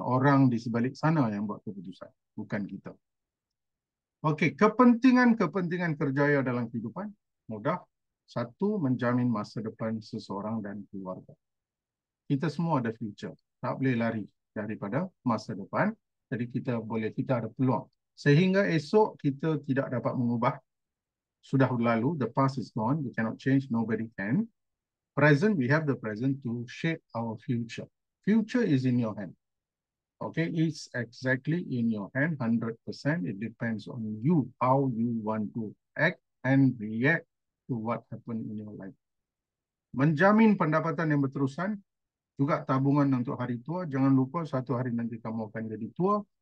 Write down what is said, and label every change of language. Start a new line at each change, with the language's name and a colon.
Malay: Orang di sebalik sana yang buat keputusan, bukan kita. Okey, kepentingan kerjaya dalam kehidupan mudah. Satu, menjamin masa depan seseorang dan keluarga. Kita semua ada future. Tak boleh lari daripada masa depan. Jadi kita ada peluang. Sehingga esok kita tidak dapat mengubah. Sudah berlalu,
English: the past is gone. We cannot change, nobody can. Present, we have the present to shape our future. Future is in your hand. Okay, it's exactly in your hand, 100%. It depends on you, how you want to act and react to what happened in your life.
Malay: Menjamin pendapatan yang berterusan, juga tabungan untuk hari tua. Jangan lupa satu hari nanti kamu akan jadi tua.